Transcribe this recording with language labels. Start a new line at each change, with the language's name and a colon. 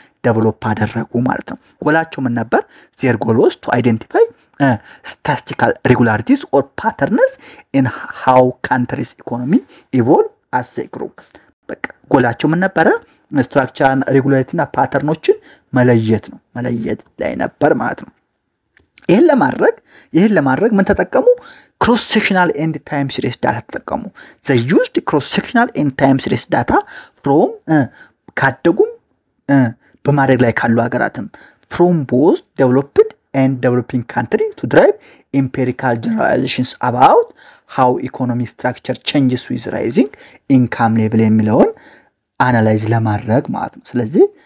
Amharic: ዴቨሎፕ አደረጉ ማለት ነው። ጎላቸው ምን ነበር?
English: their goal was to identify statistical regularities or patterns in how countries economy evolve as a group.
Amharic: በቃ ጎላቸው ምን ነበረ? ስትራክቸራል ሬጉላሪቲ እና ፓተርኖችን መለየት ላይ ነበር ማለት ነው። ይሄን ለማድረግ ምን ተጠቀሙ?
English: cross sectional and time series data ተጠቀሙ። they used cross sectional and time series data from
Amharic: ካደጉም በማደግ ላይ ካሉ ሀገራትም
English: from both developed and developing countries to drive empirical generalizations about how economic structure changes with rising income level
Amharic: የሚለውን አናላይዝ ለማድረግ ማለት ነው። ስለዚህ